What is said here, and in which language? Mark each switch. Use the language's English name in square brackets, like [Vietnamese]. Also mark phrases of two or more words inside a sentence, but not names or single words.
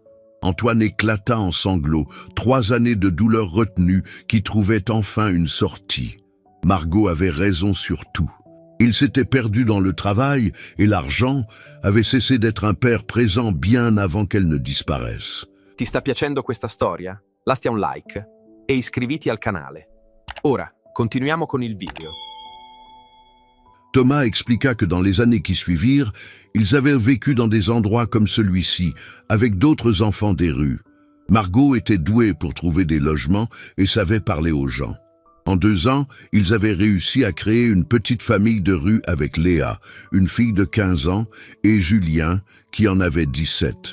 [French] Antoine éclata en sanglots, 3 années de douleur retenue qui trouvaient enfin une sortie. Margot avait raison sur tout. Il s'était perdu dans le travail et l'argent avait cessé d'être un père présent bien avant qu'elle ne disparaisse. [Italian] Ti sta piacendo questa storia? Lascia un like e iscriviti al canale. Ora, continuiamo con il video. [French] Thomas expliqua que dans les années qui suivirent, ils avaient vécu dans des endroits comme celui-ci, avec d'autres enfants des rues. Margot était douée pour trouver des logements et savait parler aux gens. En 2 ans, ils avaient réussi à créer une petite famille de rue avec Léa, une fille de 15 ans, et Julien, qui en avait 17.